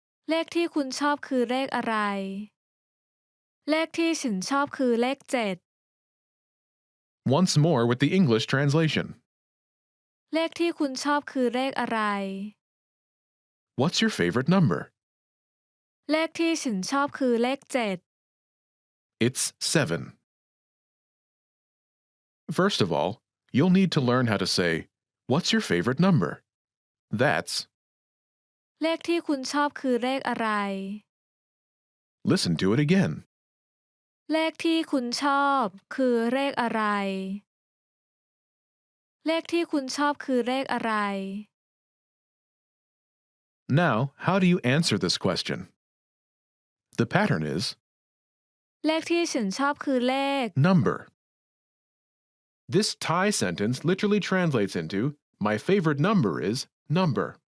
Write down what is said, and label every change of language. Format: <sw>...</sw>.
<th>เลขที่คุณชอบคือเลขอะไร เลขที่ฉันชอบคือเลข7</th> <en>Once more with the English translation.</en> <th>เลขที่คุณชอบคือเลขอะไร</th> <en>What's your favorite number?</en> <th>เลขที่ฉันชอบคือเลข7</th> <en>It's 7. First of all, you'll need to learn how to say, what's your favorite number? That's,</en> <th>เลขที่คุณชอบคือเลขอะไร</th> <en>listen to it again.</en> <th>เลขที่คุณชอบคือเลขอะไร เลขที่คุณชอบคือเลขอะไร</th> <en>Now, how do you answer this question? The pattern is</en> <th>เลขที่ฉันชอบคือเลข</th> <en>number. This Thai sentence literally translates into, my favorite number is number.</en>